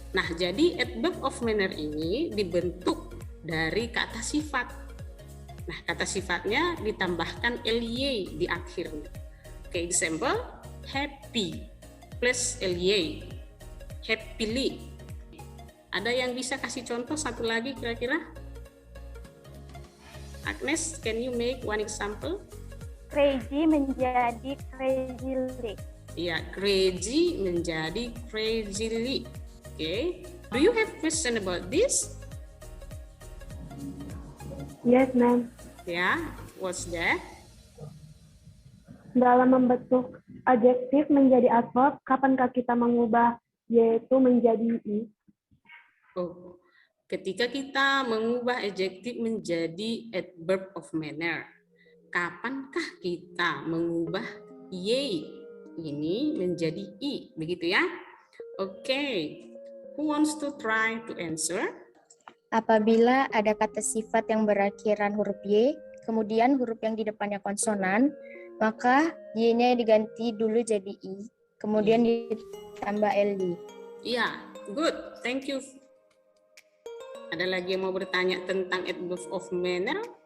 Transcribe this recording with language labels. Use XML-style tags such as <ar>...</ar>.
<id>Nah, jadi adverb of manner ini dibentuk dari kata sifat. Nah, kata sifatnya ditambahkan ly di akhirnya.</id> <en>Oke, example, happy plus ly, happily.</en> <id>Ada yang bisa kasih contoh satu lagi kira-kira?</id> <en>Agnes, can you make one example?</en> <id>Crazy menjadi crazily. Ya, crazy menjadi crazily. Okay.</id> <en>Do you have question about this? Yes, ma'am. Ya, what's that?</en> <id>Dalam membentuk adjektif menjadi adverb, kapankah kita mengubah yaitu menjadi i? Oh, ketika kita mengubah adjektif menjadi adverb of manner, kapankah kita mengubah y ini menjadi i, begitu ya?</id> <en>Oke, who wants to try to answer?</en> <id>Apabila ada kata sifat yang berakhiran huruf y, kemudian huruf yang di depannya konsonan, maka y-nya diganti dulu jadi i, kemudian ditambah li. Iya,</id> <en>good, thank you.</en> <id>Ada lagi yang mau bertanya tentang adverb of manner?</id>